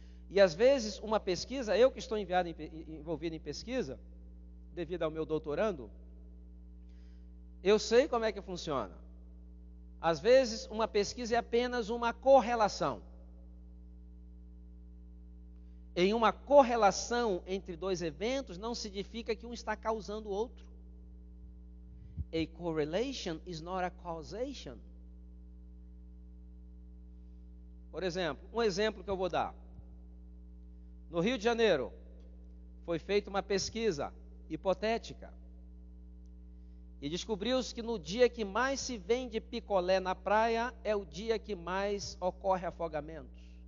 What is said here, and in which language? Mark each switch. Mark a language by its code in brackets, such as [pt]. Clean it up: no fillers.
[pt] E às vezes uma pesquisa, eu que estou envolvido em pesquisa, devido ao meu doutorando, eu sei como é que funciona. Às vezes uma pesquisa é apenas uma correlação. Em uma correlação entre dois eventos, não significa que um está causando o outro. [en] A correlation is not a causation. [pt] Por exemplo, um exemplo que eu vou dar. No Rio de Janeiro, foi feita uma pesquisa hipotética. E descobriu-se que no dia que mais se vende picolé na praia, é o dia que mais ocorre afogamentos.